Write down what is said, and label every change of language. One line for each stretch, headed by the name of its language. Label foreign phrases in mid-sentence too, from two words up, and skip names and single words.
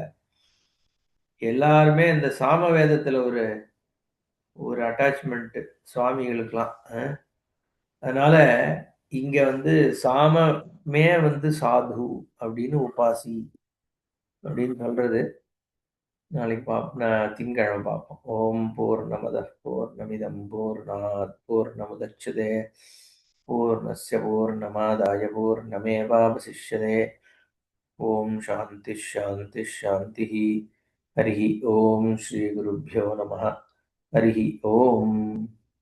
Tamil: எல்லாருமே இந்த சாம வேதத்துல ஒரு ஒரு அட்டாச்மெண்ட் சுவாமிகளுக்கெல்லாம். அதனால இங்க வந்து சாமமே வந்து சாது அப்படின்னு உபாசி அப்படின்னு சொல்றது. நாளைக்கு திங்கக்கிழமை பார்ப்போம்.
Sanskrit: ॐ पूर्णमदः पूर्णमिदं पूर्णात् पूर्णमुदच्यते पूर्णस्य पूर्णमादाय पूर्णमेवावशिष्यते. ॐ शान्तिः शान्तिः शान्तिः. हरि ॐ श्री गुरुभ्यो नमः. हरि ॐ.